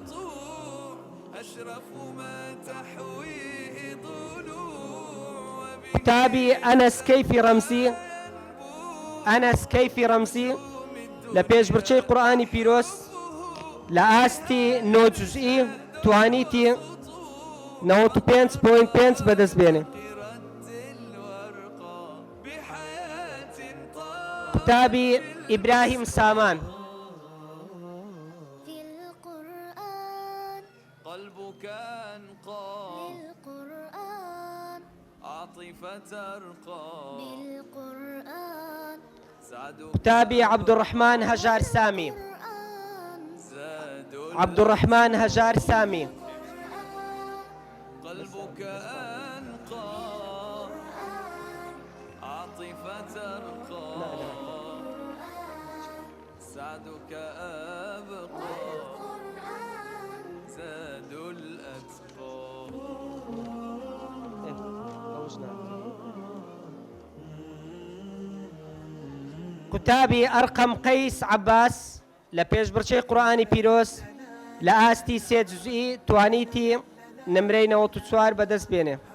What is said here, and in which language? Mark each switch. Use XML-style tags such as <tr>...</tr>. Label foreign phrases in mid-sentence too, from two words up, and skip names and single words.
<ckb>قوتابی ئەنەس کەیفی ڕەمزی لە پێشبڕکێی قورئانی پیرۆز لە ئاستی 9 جزئی توانیتی 95.5 بەدەست بێنێ. قوتابی ئیبراهیم سامان</ckb> <ar>قلبك أنقى للقرآن عاطفة أرقى بالقرآن</ar> <ckb>قوتابی عەبدوڕەحمان هەژار سامی عەبدوڕەحمان هەژار سامی</ckb> <ar>قلبك أنقى عاطفة أرقى سعدك أبقى زاد الأتقى</ar> <ckb>قوتابی ئەرقەم قەیس عەباس لە پێشبڕکێی قورئانی پیرۆز لە ئاستی 3 جزئی توانیتی نمرەی 94 بەدەست بێنێ.</ckb>